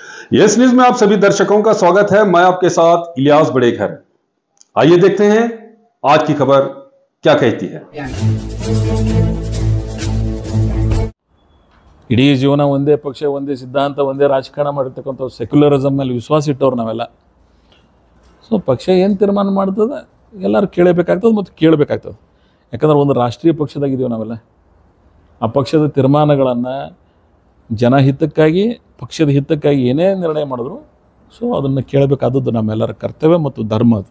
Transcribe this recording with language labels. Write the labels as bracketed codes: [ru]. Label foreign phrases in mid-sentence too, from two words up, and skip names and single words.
[hi] यस न्यूज में आप सभी दर्शकों का स्वागत है। मैं आपके साथ इलियास बड़ेखर। आइए देखते हैं आज की खबर क्या कहती है। [kn] ಇಡೀ ಜೀವನ ಒಂದೇ ಪಕ್ಷ, ಒಂದೇ ಸಿದ್ಧಾಂತ, ಒಂದೇ ರಾಜಕಾರಣ ಮಾಡಿರ್ತಕ್ಕಂಥ ಸೆಕ್ಯುಲರಿಸಮ್ ಮೇಲೆ ವಿಶ್ವಾಸ ಇಟ್ಟವ್ರು ನಾವೆಲ್ಲ. ಸೊ ಪಕ್ಷ ಏನು ತೀರ್ಮಾನ ಮಾಡ್ತದೆ ಎಲ್ಲರೂ ಕೇಳಬೇಕಾಗ್ತದೆ ಮತ್ತು ಕೇಳಬೇಕಾಗ್ತದೆ. ಯಾಕಂದ್ರೆ ಒಂದು ರಾಷ್ಟ್ರೀಯ ಪಕ್ಷದಾಗಿದ್ದೀವಿ ನಾವೆಲ್ಲ. ಆ ಪಕ್ಷದ ತೀರ್ಮಾನಗಳನ್ನು ಜನಹಿತಕ್ಕಾಗಿ, ಪಕ್ಷದ ಹಿತಕ್ಕಾಗಿ ಏನೇ ನಿರ್ಣಯ ಮಾಡಿದ್ರು ಸೊ ಅದನ್ನು ಕೇಳಬೇಕಾದದ್ದು ನಮ್ಮೆಲ್ಲರ ಕರ್ತವ್ಯ ಮತ್ತು ಧರ್ಮ ಅದು.